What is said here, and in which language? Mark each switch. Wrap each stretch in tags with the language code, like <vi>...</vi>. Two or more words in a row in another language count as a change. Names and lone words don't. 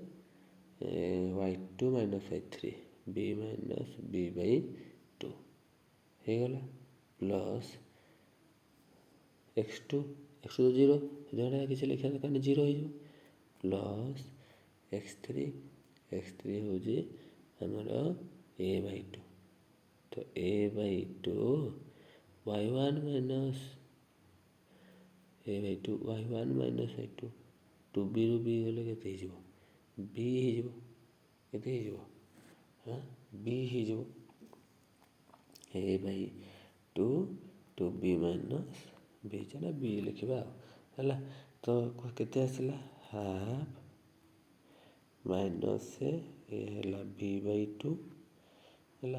<or>y2 ମାଇନସ୍ y3 b ମାଇନସ୍ b/2 ହେଇଗଲା ପ୍ଲସ୍ x2 ତ 0 ଯେଉଁଟା କିଛି ଲେଖିବା ଦରକାର ନାହିଁ 0 ହେଇଯିବ ପ୍ଲସ୍ x3 ହେଉଛି ଆମର a/2 ତ a/2 y1 ମାଇନସ୍ a/2 y1 ମାଇନସ୍ y2 2bରୁ b ଗଲେ କେତେ ହେଇଯିବ b ହେଇଯିବ କେତେ ହେଇଯିବ b ହେଇଯିବ a/2 2b ମାଇନସ୍ b ଚାଲ b ଲେଖିବା ଆଉ ହେଲା। ତ କେତେ ଆସିଲା ହାଫ୍ ମାଇନସ୍ ଏ ହେଲା b/2 ହେଲା</or>